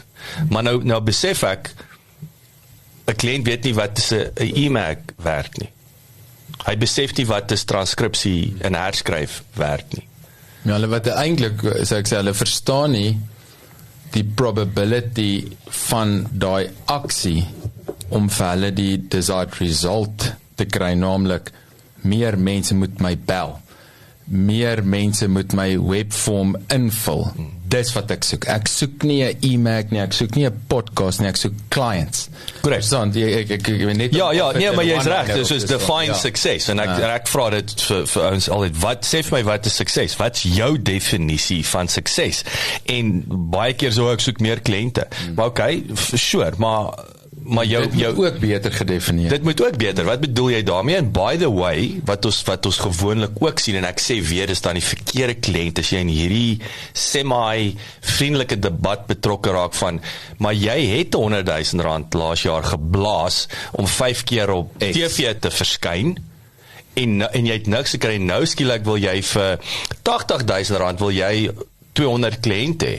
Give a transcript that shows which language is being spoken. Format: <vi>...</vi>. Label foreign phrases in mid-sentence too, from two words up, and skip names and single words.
<af>Maar nou besef ek, 'n kliënt weet nie wat is 'n e-mag werk nie. Hy besef nie wat is transkripsie en herskryf werk nie. Ja, hulle wat eintlik, so ek sê, hulle verstaan nie die probability van daai aksie om vir hulle die</af> <en>desired result</en> <af>te kry, naamlik meer mense moet my bel, meer mense moet my webform invul. Dis wat ek soek. Ek soek nie 'n e-mag nie, ek soek nie 'n podcast nie, ek soek clients. Correct. Verstaan, ek net Ja, nee, maar jy is reg, dis is</af> <en>define success,</en> <af>en ek vra dit vir ons altyd, sê vir my wat is sukses? Wat is jou definisie van sukses? En baie keer so ek soek meer kliënte. Maar okay, sure, maar maar dit moet ook beter gedefinieer. Dit moet ook beter. Wat bedoel jy daarmee?</af> <en>And by the way,</en> <af>wat ons gewoonlik ook sien, en ek sê weer, dis dan die verkeerde kliënt as jy in hierdie semi-vriendelike debat betrokke raak van, maar jy het R100,000 laas jaar geblaas om 5 keer op TV te verskyn, en jy het niks gekry, nou skielik wil jy vir R80,000 wil jy 200 kliënte hê.</af>